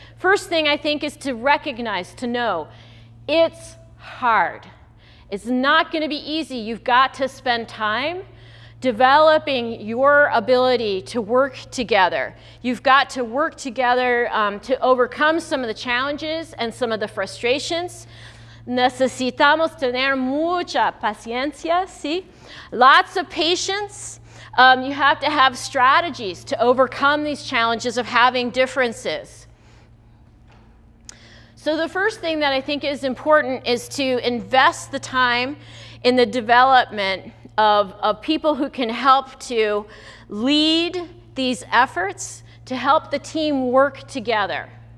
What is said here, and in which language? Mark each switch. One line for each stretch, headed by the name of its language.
English: First thing I think is to recognize, to know, it's hard. It's not going to be easy. You've got to spend time developing your ability to work together. You've got to work together to overcome some of the challenges and some of the frustrations.
Spanish: Necesitamos tener mucha paciencia, ¿sí?
English: Lots of patience. You have to have strategies to overcome these challenges of having differences. So the first thing that I think is important is to invest the time in the development of people who can help to lead these efforts to help the team work together.